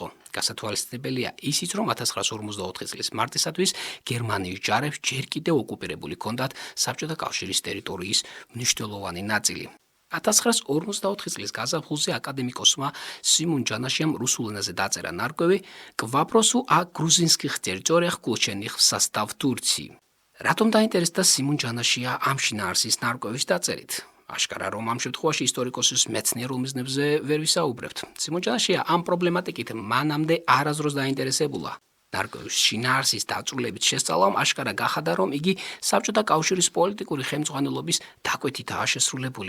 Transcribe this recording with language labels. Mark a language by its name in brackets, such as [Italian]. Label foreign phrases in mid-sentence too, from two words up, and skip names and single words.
[Georgian] გასათვალისწინებელია ისიც, რომ 1954 წლის მარტისათვის გერმანიის ჯარებს ჯერ კიდევ ოკუპირებული ჰქონდათ საბჭოთა კავშირის ტერიტორიის მნიშვნელოვანი ნაწილი. 1954 წლის გაზაფხულზე აკადემიკოსმა სიმონ ჯანაშიამ რუსულ ენაზე დაწერა ნარკვევი «К вопросу о грузинских территориях, включенных в состав Турции». რატომ დაინტერესდა სიმონ ჯანაშია ამ შინაარსის ნარკვევის დაწერით? აშკარა რომ ამ შემთხვევაში ისტორიკოსის მეცნიერ ომიზნებზე ვერ ვისაუბრებთ. სიმონ ჯანაშია ამ პრობლემატიკით მანამდე არასდროს დაინტერესებულა. ნარკვევის შინაარსის დაწვრილებით შესწავლამ აშკარა გახადა, რომ იგი საბჭოთა კავშირის პოლიტიკური ხელმძღვანელობის დაკვეთითაა შესრულებული.